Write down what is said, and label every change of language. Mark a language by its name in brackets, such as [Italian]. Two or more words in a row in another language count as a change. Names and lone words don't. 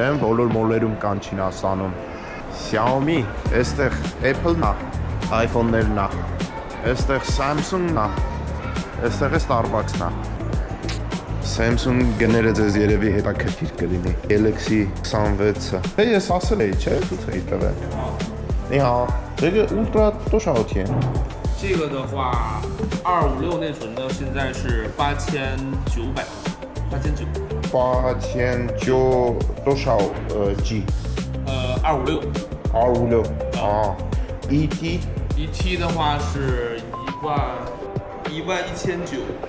[Armenian] են, բոլոր մոլերում կան Չինաստանում։ Xiaomi, այստեղ Apple-ն է, iPhone-ներն է, այստեղ Samsung-ն է, այստեղ է Starbucks-ն է։ Samsung գները ձեզ երևի հետաքրքիր կլինի։ Galaxy 26-ը։ Հե ես ասել էի, չէ՞, դու էի տվել։ Նիհա, դե ուլտրա [Chinese] 多少钱？这个的话，256内存的现在是8900 8900。 8900多少G？ 256。 256啊。ET ET 的话是11900。